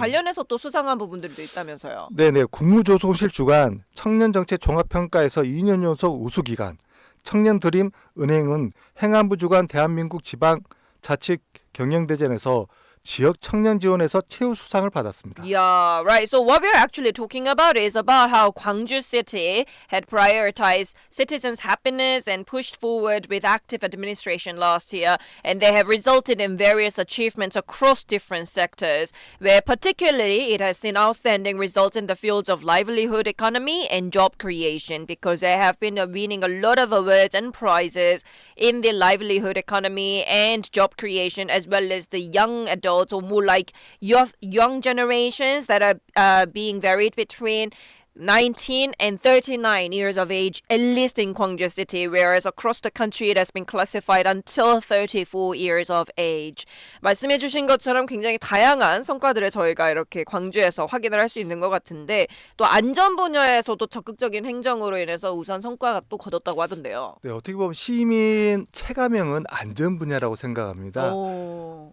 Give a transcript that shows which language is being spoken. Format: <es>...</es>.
<ko>관련해서 또 수상한 부분들도 있다면서요. 네네, 국무조성실 주관 청년정책 종합평가에서 2년 연속 우수기관 청년드림 은행은 행안부 주관 대한민국 지방자치 경영대전에서 지역 청년 지원에서 최우수상을 받았습니다.</ko> <en>Yeah, right. So what we're actually talking about is about how Gwangju City had prioritized citizens' happiness and pushed forward with active administration last year, and they have resulted in various achievements across different sectors, where particularly it has seen outstanding results in the fields of livelihood economy and job creation, because they have been winning a lot of awards and prizes in the livelihood economy and job creation, as well as the young adults or more like young generations that are being varied between 19 and 39 years of age, at least in Gwangju City, whereas across the country it has been classified until 34 years of age.</en> <ko>말씀해 주신 것처럼 굉장히 다양한 성과들을 저희가 이렇게 광주에서 확인을 할 수 있는 것 같은데 또 안전 분야에서도 적극적인 행정으로 인해서 우수한 성과가 또 거뒀다고 하던데요. 네, 어떻게 보면 시민 체감형은 안전 분야라고 생각합니다. 오.</ko>